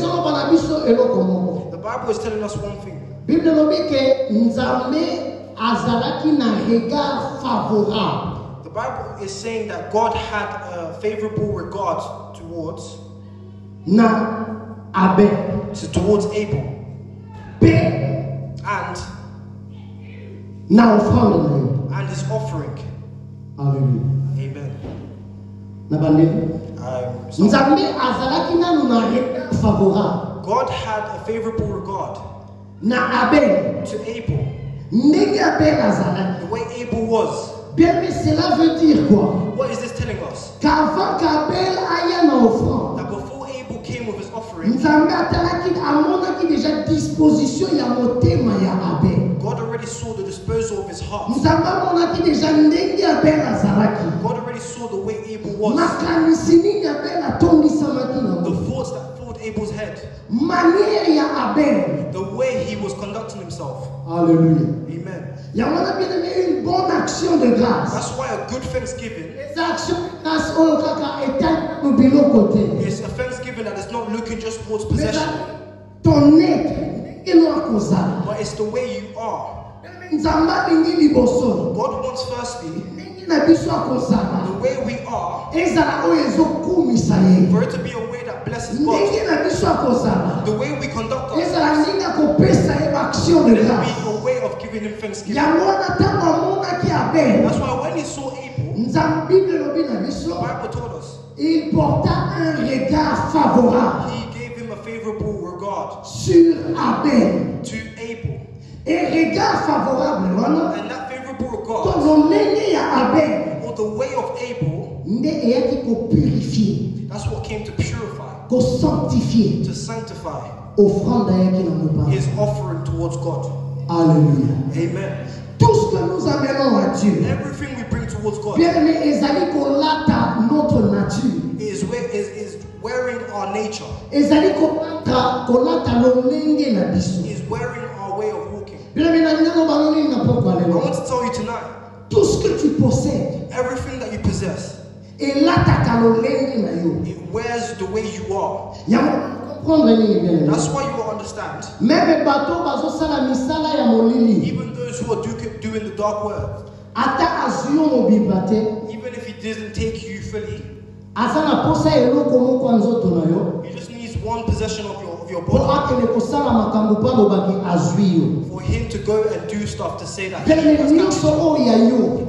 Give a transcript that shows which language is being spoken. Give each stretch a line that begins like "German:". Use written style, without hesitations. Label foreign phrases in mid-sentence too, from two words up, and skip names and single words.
English: Bible is telling us one thing. The Bible is saying that God had a favorable regard towards Abel and his offering. Hallelujah. Amen. God had a favorable regard to Abel. The way Abel was.
French: Bien, mais cela veut dire quoi?
English: What is this telling us?
French: Qu'avant qu'Abel aille en offrande,
English: That before Abel came with his offering, God already saw the disposal of his heart. God already saw the way Abel Abel was,
Lingala: makanisi nini Abel atondisamaki
English: the
Lingala: nango,
English: thoughts that filled Abel's head,
Lingala: manière ya Abel.
English: the way he was conducting himself. Alléluia. Amen.
French: Yango bien aimé, une bonne action de grâce.
English: That's why a good thanksgiving
French: Les actions de grâce
Lingala: oyo kaka
French: état
Lingala: no bilo
French: côté.
English: is a thanksgiving that is not looking just towards
French: Mais
English: possession,
French: ton être
Lingala: eno akozala.
English: but it's the way you are.
Lingala: Nzamba lingi liboso.
English: God wants firstly
Lingala: Ndenge na biso akozala.
English: the way we are,
Lingala: Ezala oyo ezokumisa ye.
English: for it to be a way that blesses God.
Lingala: Ndenge na biso akozala.
English: The way we conduct
Lingala: Ezala
English: ourselves,
Lingala: ndenge akopesa ye
French: action de
English: let it
French: grâce.
English: be a way of giving him thanksgiving.
Lingala: Yango wana ntango amonaki Abel.
English: That's why when he saw Abel,
Lingala: Nzambe Bible elobi na
English: the
Lingala: biso.
English: Bible told us
French: Il porta un regard favorable
English: he gave him a favorable regard
French: sur Abel.
English: to Abel.
French: Et regard favorable wana
English: And that favorable regard,
Lingala: tozo ndenge ya Abel
English: or the way of Abel,
Lingala: nde eyaki kopurifie,
English: that's what came to purify,
Lingala: kosanctifie
English: to sanctify
Lingala: offrande ayaki na mopanga.
English: his offering towards God. Alléluia. Amen.
French: Tout ce que nous amenons à Dieu,
English: Everything we bring towards God
French: bien aimé,
Lingala: ezali kolata
French: notre nature,
English: is wearing our nature,
Lingala: ezali kolata lolenge na biso.
English: is wearing our way of walking.
French: Bien aimé,
Lingala: na ndenge banoni na pokwa
English: I
Lingala: lelo,
English: want to tell you tonight,
French: tout ce que tu possèdes
English: everything that you possess,
Lingala: elataka lolenge na yo.
English: it wears the way you are.
Lingala: Yango comprendre nini
French: bien aimé.
English: That's why you will understand,
Lingala: Même bato bazosala misala ya molili,
English: even those who are doing the dark work,
Lingala: ata azuyo mobimba te,
English: even if he didn't take you fully,
Lingala: aza na posa eloko moko ya nzoto na yo,
English: he just needs one possession of your
Lingala: po
English: body
Lingala: akende kosala makambo mpo alobaki azwi yo.
English: for him to go and do stuff to say that he
French: Bien aimé,
English: has
Lingala: nyonso
English: done.
Lingala: oyo ya yo